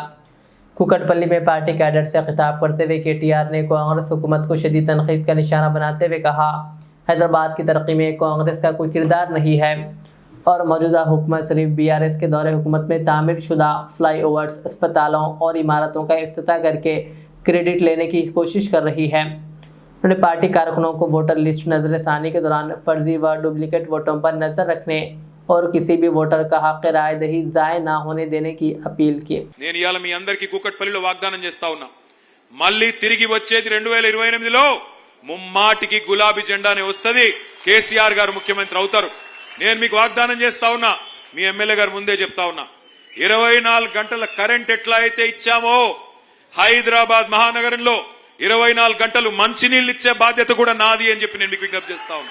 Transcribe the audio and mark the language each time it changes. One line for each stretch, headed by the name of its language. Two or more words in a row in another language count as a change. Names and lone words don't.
Urdu: کوکٹ پلی میں پارٹی کیڈر سے خطاب کرتے ہوئے KTR نے کانگریس حکومت کو شدید تنقید کا نشانہ بناتے ہوئے کہا، حیدرآباد کی ترقی میں کانگریس کا کوئی کردار نہیں ہے اور موجودہ حکومت صرف BRS کے دور حکومت میں تعمیر شدہ فلائی اوورز، اسپتالوں اور عمارتوں کا افتتاح کر کے کریڈٹ لینے کی کوشش کر رہی ہے۔ انہوں نے پارٹی کارکنوں کو ووٹر لسٹ نظر ثانی کے دوران فرضی و ڈپلیکیٹ ووٹوں پر نظر رکھنے اور کسی بھی ووٹر کا حق رائے دہی ضائع نہ ہونے دینے کی اپیل کی۔
Telugu: నేను ఇయాల మీ అందరికీ కూకట్పల్లిలో వాగ్దానం చేస్తా ఉన్నా, మళ్ళీ తిరిగి వచ్చేది 2028లో ముమ్మాటికి గులాబీ జెండానే వస్తది, కేసీఆర్ గారు ముఖ్యమంత్రి అవుతారు। నేను మీకు వాగ్దానం చేస్తా ఉన్నా, మీ ఎమ్మెల్యే గారు ముందే చెప్తా ఉన్నా, 24 గంటల కరెంట్ ఎట్లా అయితే ఇచ్చామో హైదరాబాద్ మహానగరంలో 24 గంటలు మంచినీళ్ళు ఇచ్చే బాధ్యత కూడా నాది అని చెప్పి నేను మీకు విజ్ఞప్తి చేస్తా ఉన్నా।